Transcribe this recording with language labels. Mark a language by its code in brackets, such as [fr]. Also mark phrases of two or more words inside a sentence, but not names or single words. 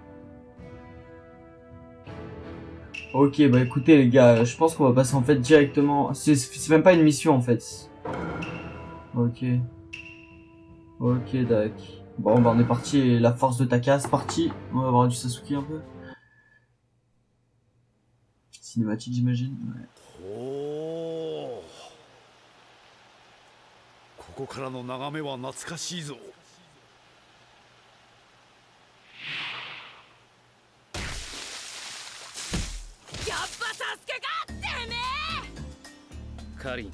[fr] Ok, bah écoutez les gars, je pense qu'on va passer en fait directement... C'est même pas une mission en fait. Ok. Ok, d'accord. Bon, bah on est parti, la force de Taka, c'est parti. On va avoir du Sasuke un peu. Cinématique j'imagine. Ouais. [ja] おお、ここからの眺めは懐かしいぞ。カリン、